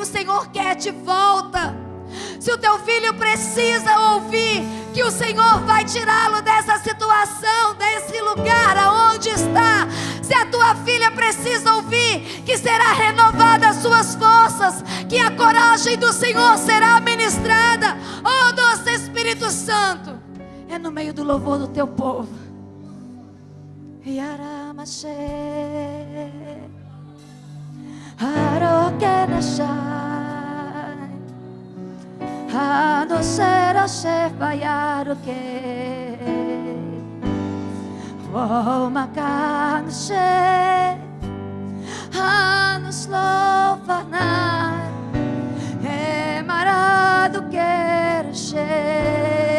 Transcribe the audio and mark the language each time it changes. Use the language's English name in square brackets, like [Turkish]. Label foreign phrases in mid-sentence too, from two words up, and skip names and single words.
[Portuguese] o Senhor quer de volta, se o teu filho precisa ouvir que o Senhor vai tirá-lo dessa situação, desse lugar aonde está, se a tua filha precisa ouvir que será renovada as suas forças, que a coragem do Senhor será ministrada, ó doce Espírito Santo, é no meio do louvor do teu povo. Yaramashe Harokenashai Hadoserashe Vayaruke Oh Makanashe Hanoslofanai Emarado Kerashe